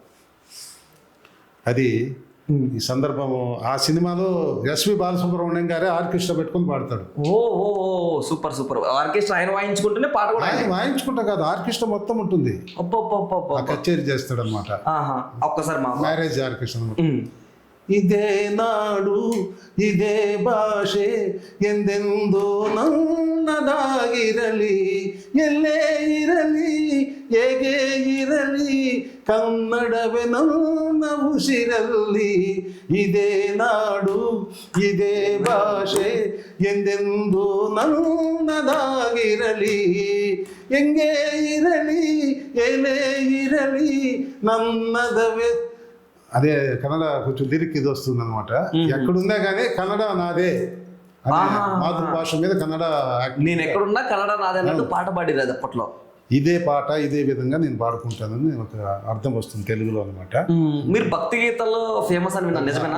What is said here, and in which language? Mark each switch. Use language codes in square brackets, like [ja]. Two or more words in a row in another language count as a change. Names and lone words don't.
[te] అది ఈ సందర్భము ఆ సినిమాలో ఎస్వి బాలసుబ్రహ్మణ్యం గారే ఆర్కెస్ట్రా పెట్టుకొని పాడతాడు. ఓ సూపర్. ఆర్కెస్ట్రా ఆయన వాయించుకుంటేనే పాట కూడా ఆయన వాయించుకుంటా కాదు, ఆర్కెస్ట్రా మొత్తం ఉంటుంది. కచేరీ చేస్తాడు అనమాట. ఒక్కసారి [en] marriage orchestra. [kn] ಇದೇ ನಾಡು ಇದೇ ಭಾಷೆ ಎಂದೆಂದೂ ನನ್ನದಾಗಿರಲಿ, ಎಲ್ಲೇ ಇರಲಿ ಹೇಗೆ ಇರಲಿ ಕನ್ನಡವೇ ನನ್ನ ಉಸಿರಲ್ಲಿ. ಇದೇ ನಾಡು ಇದೇ ಭಾಷೆ ಎಂದೆಂದೂ ನನ್ನದಾಗಿರಲಿ, ಹೆಂಗೆ ಇರಲಿ ಎಲ್ಲೇ ಇರಲಿ ನನ್ನದವೇ. [te] అదే కన్నడ కొంచెం లిరిక్ ఇది వస్తుంది అనమాట. ఎక్కడున్నా కానీ కన్నడ నాదే, మాతృభాష మీద కన్నడ. నేను ఎక్కడున్నా కన్నడ నాదే అన్నట్టు పాట పాడిరాదు అప్పట్లో. ఇదే పాట ఇదే విధంగా నేను పాడుకుంటానని ఒక అర్థం వస్తుంది తెలుగులో అనమాట. మీరు భక్తి గీతాల్లో ఫేమస్ అని విన్నాను, నిజమేనా?